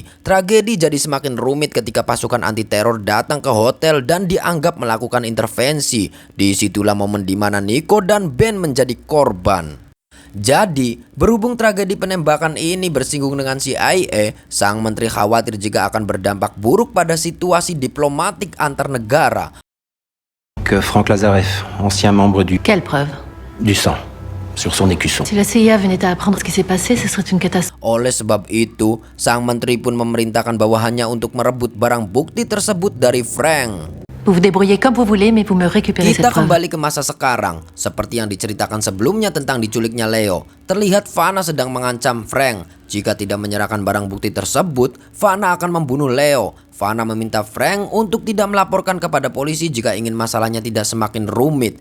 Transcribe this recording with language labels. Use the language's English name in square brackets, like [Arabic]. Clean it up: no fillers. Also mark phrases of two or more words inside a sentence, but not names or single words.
[Indonesian] Tragedi jadi semakin rumit ketika pasukan anti teror datang ke hotel dan dianggap melakukan intervensi. Disitulah momen dimana Nico dan Ben menjadi korban. Jadi, berhubung tragedi penembakan ini bersinggung dengan CIA, sang menteri khawatir jika akan berdampak buruk pada situasi diplomatik antar negara. [French] Que Franck Lazareff, ancien membre Quelle preuve? du sang, sur son écusson. Si la CIA venait à apprendre ce qui s'est passé, ce serait une catastrophe. [Indonesian] Oleh sebab itu, sang menteri pun memerintahkan bawahannya untuk merebut barang bukti tersebut dari Frank. [French] Vous vous débrouillez comme vous voulez, mais vous me récupérez cette [Indonesian] Kita [French] preuve. [Indonesian] kembali ke masa sekarang. Seperti yang diceritakan sebelumnya tentang diculiknya Leo, terlihat Vanna sedang mengancam Frank. Jika tidak menyerahkan barang bukti tersebut, Vanna akan membunuh Leo. Vanna meminta Frank untuk tidak melaporkan kepada polisi jika ingin masalahnya tidak semakin rumit.